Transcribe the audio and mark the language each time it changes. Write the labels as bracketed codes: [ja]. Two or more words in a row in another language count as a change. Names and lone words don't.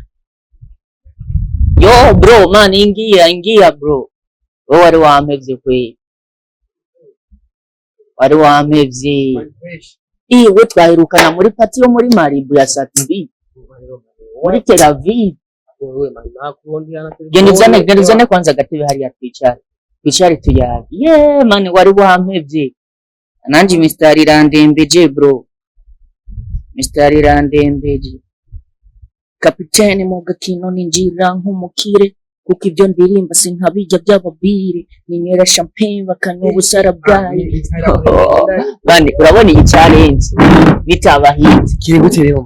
[rn] yo bro man ingia bro wari wampevye kweli wari wampevye we twahirukana muri pati yo muri Malibu ya Satibi muri Tel Aviv genizane kwanza agatebe hariya twicare tuyage man wari wampevye nanje mistari irandembeje bro mistari irandembeje kapitene mu gakino ninjira nk'umukire kuko ibyo ndirimba sinkabijya by'ababiri ninywera champagne bakanywa ubusara bwayo bandi urabona iyi challenge bitaba hit kiri gute rero